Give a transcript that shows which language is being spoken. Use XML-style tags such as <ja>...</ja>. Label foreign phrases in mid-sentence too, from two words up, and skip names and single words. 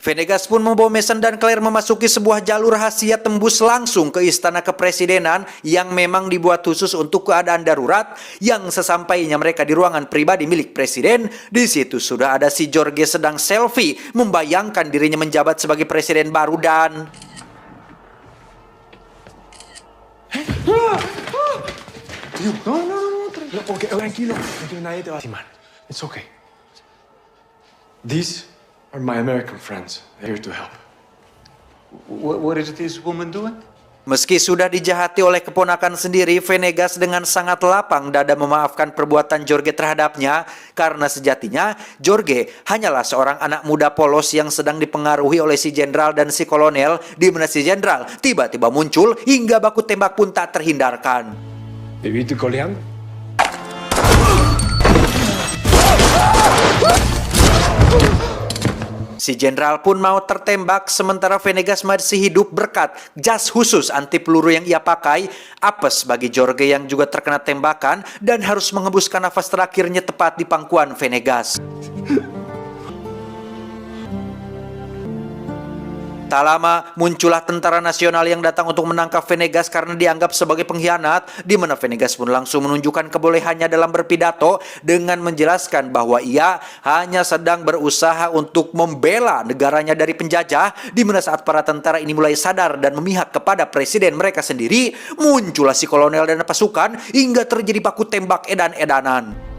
<id>Venegas pun membawa Mason dan Claire memasuki sebuah jalur rahasia tembus langsung ke istana kepresidenan yang memang dibuat khusus untuk keadaan darurat. Yang sesampainya mereka di ruangan pribadi milik presiden, di situ sudah ada si Jorge sedang selfie membayangkan dirinya menjabat sebagai presiden baru dan</id> <es>Tranquilo. Nadie te va a lastimar.</es> <en>It's okay. These are my American friends. They're here to help. What is this woman doing?</en> <id>meski sudah dijahati oleh keponakan sendiri, Venegas dengan sangat lapang dada memaafkan perbuatan Jorge terhadapnya karena sejatinya Jorge hanyalah seorang anak muda polos yang sedang dipengaruhi oleh si jenderal dan si kolonel, di mana si jenderal tiba-tiba muncul hingga baku tembak pun tak terhindarkan.</id> <es>¿Te viste coleando?</es> <id>Si jenderal pun mau tertembak sementara Venegas masih hidup berkat jas khusus anti peluru yang ia pakai. Apes bagi Jorge yang juga terkena tembakan dan harus mengembuskan nafas terakhirnya tepat di pangkuan Venegas. Tak lama muncullah tentara nasional yang datang untuk menangkap Venegas karena dianggap sebagai pengkhianat, di mana Venegas pun langsung menunjukkan kebolehannya dalam berpidato dengan menjelaskan bahwa ia hanya sedang berusaha untuk membela negaranya dari penjajah, di mana saat para tentara ini mulai sadar dan memihak kepada presiden mereka sendiri, muncullah si kolonel dan pasukan hingga terjadi baku tembak edan-edanan.</id>